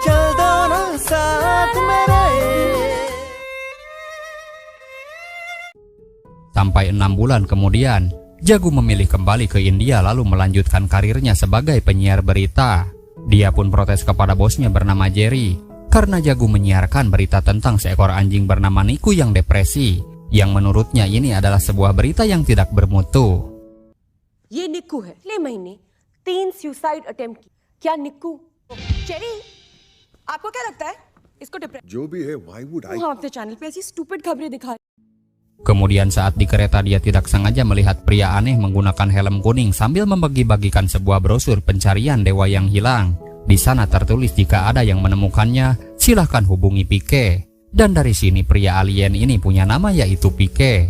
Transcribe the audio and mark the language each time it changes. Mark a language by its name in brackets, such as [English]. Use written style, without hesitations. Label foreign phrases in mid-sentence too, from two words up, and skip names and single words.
[Indonesian] Sampai 6 bulan kemudian, Jagu memilih kembali ke India lalu melanjutkan karirnya sebagai penyiar berita. Dia pun protes kepada bosnya bernama Jerry karena Jagu menyiarkan berita tentang seekor anjing bernama Niku yang depresi, yang menurutnya ini adalah sebuah berita yang tidak bermutu. [Hindi] ये निक्कू है, पिछले महीने 3 [English] suicide attempt [Hindi] की। क्या निक्कू चेरी आपको क्या लगता है इसको डिप्रेशन जो भी है [English] why would I [Hindi] आपके चैनल पे ऐसी स्टूपिड खबरें दिखा। [Indonesian] Kemudian saat di kereta dia tidak sengaja melihat pria aneh menggunakan helm kuning sambil membagi-bagikan sebuah brosur pencarian dewa yang hilang. Di sana tertulis jika ada yang menemukannya, silahkan hubungi Pike. Dan dari sini pria alien ini punya nama yaitu Pike.